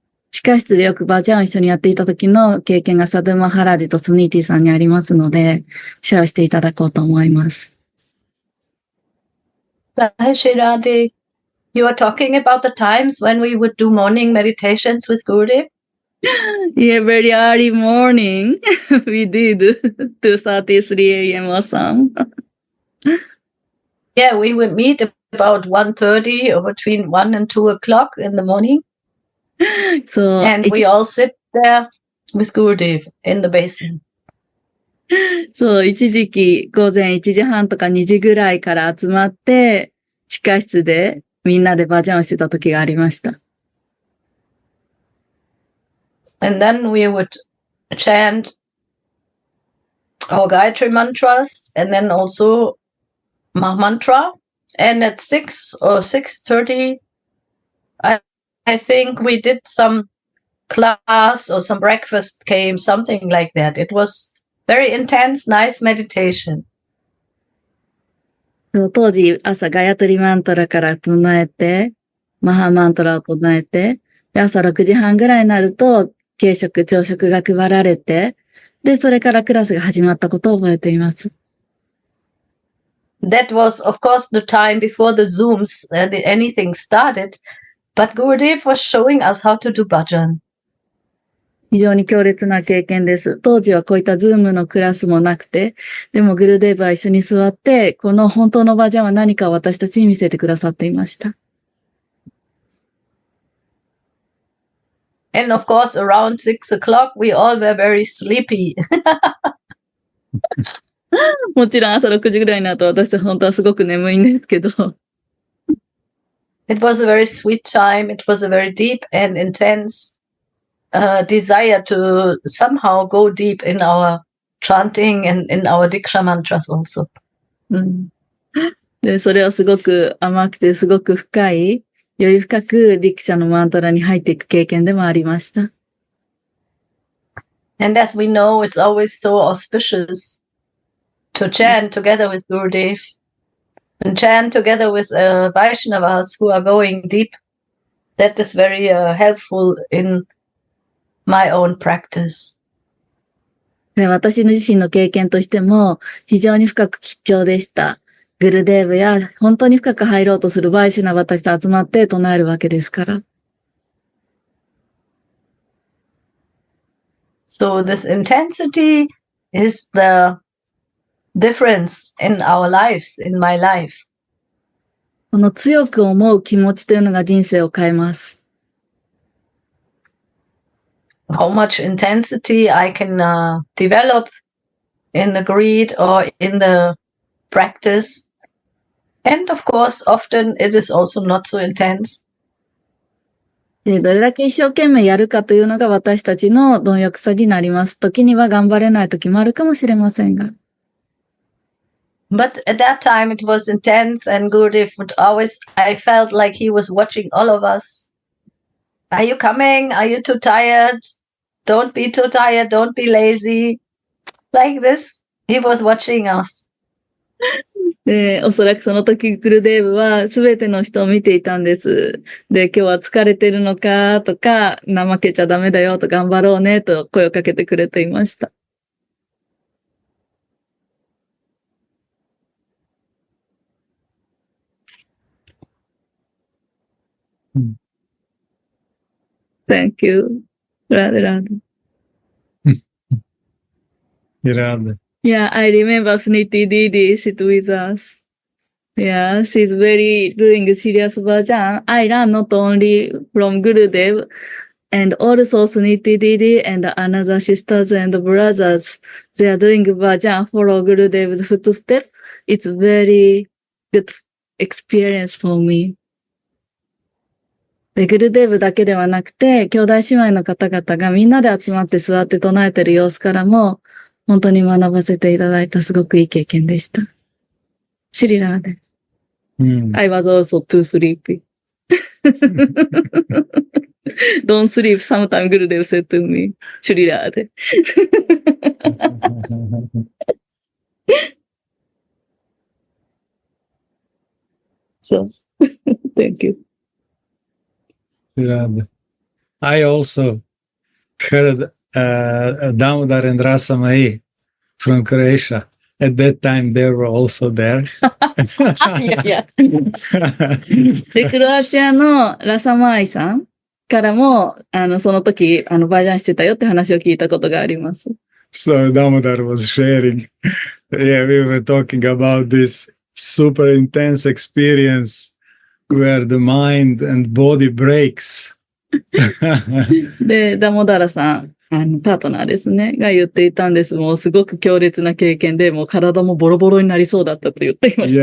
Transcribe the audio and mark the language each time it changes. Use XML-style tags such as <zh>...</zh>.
<ja>地下室でよくバジャンを一緒にやっていた時の経験がサドゥマハラジとスニーティさんにありますので、シェアしていただこうと思います。</ja> <en>Hi, Shiradi. You are talking about the times when we would do morning meditations with Gurudev? Yeah, very early morning. We did 2:33 a.m. or some. Yeah, we would meet about 1:30 or between 1 and 2 o'clock in the morning. So, and we all sit there with Gurudev in the basement.</en> <ja>そう、一時期午前1時半とか2時ぐらいから集まって、地下室でみんなでバジャンをしてた時がありました。</ja> <en>And then we would chant our Gayatri mantras and then also Mahamantra. And at 6 or 6:30, I think we did some class or some breakfast came, something like that. It was very intense, nice meditation.</en> <ja>当時、朝ガヤトリマントラから唱えて、マハマントラを唱えて、で朝6時半ぐらいになると、軽食、朝食が配られて、で、それからクラスが始まったことを覚えています。</ja> <en>That was, of course, the time before the Zooms and anything started, but Gurudeva was showing us how to do bhajan.</en> <ja>非常に強烈な経験です。当時はこういったズームのクラスもなくて、でもグルデーブは一緒に座って、この本当のバージョンは何かを私たちに見せてくださっていました。</ja> <en>And of course, around 6 o'clock, we all were very sleepy.</en> <ja>もちろん朝6時ぐらいになると私たち本当はすごく眠いんですけど。</ja> <en>It was a very sweet time. It was a very deep and intense、desire to somehow go deep in our chanting and in our Diksha mantras also.</en> <ja>で、それはすごく甘くてすごく深い、より深くディクシャのマントラに入っていく経験でもありました。</ja> <en>And as we know, it's always so auspicious to chant together with Gurudev and chant together with Vaishnavas who are going deep. That is very helpful in my own practice.</en> <ja>私の自身の経験としても非常に深く貴重でした。グルデーブや本当に深く入ろうとするバイシュナバたちと集まって唱えるわけですから。</ja> <en>So this intensity is the difference in our lives, in my life.</en> <ja>この強く思う気持ちというのが人生を変えます。</ja> <en>How much intensity I can、develop in the greed or in the practice. And of course, often it is also not so intense.</en> <ja>で、どれだけ一生懸命やるかというのが私たちの貪欲さになります。時には頑張れない時もあるかもしれませんが。</ja> <en>But at that time it was intense and Gurudev would I felt like he was watching all of us. Are you coming? Are you too tired? Don't be too tired. Don't be lazy. Like this, he was watching us.</en> <ja>で、おそらくその時グルデーブはすべての人を見ていたんです。で、今日は疲れてるのかとか、怠けちゃダメだよと頑張ろうねと声をかけてくれていました。</ja> <en>Thank you. Radha. Radha. Yeah, I remember Sniti Didi sit with us. Yeah, she's very doing serious bhajan. I learn not only from Gurudev and also Sniti Didi and another sisters and brothers. They are doing bhajan, follow Gurudev's footsteps. It's very good experience for me.</en> <ja>で、グルデーブだけではなくて、兄弟姉妹の方々がみんなで集まって座って唱えてる様子からも、本当に学ばせていただいたすごくいい経験でした。シリラーです。</ja> <en>I was also too sleepy. Don't sleep, sometime Gurudev said to me.</en> <ja>シリラーで。</ja> <en>So, thank you. Radha. I also heard Damodar and Rasamai from Croatia. At that time, they were also there.</en> <ja>いやいや。で、クロアチアのラサマーイさんからも、その時、バージャンしてたよって話を聞いたことがあります。</ja> <en>So Damodar was sharing. Yeah, we were talking about this super intense experience where the mind and body breaks.</en> <ja>で、ダモダラさん、パートナーですね、が言っていたんです。もうすごく強烈な経験で、もう体もボロボロになりそうだったと言っていました。</ja>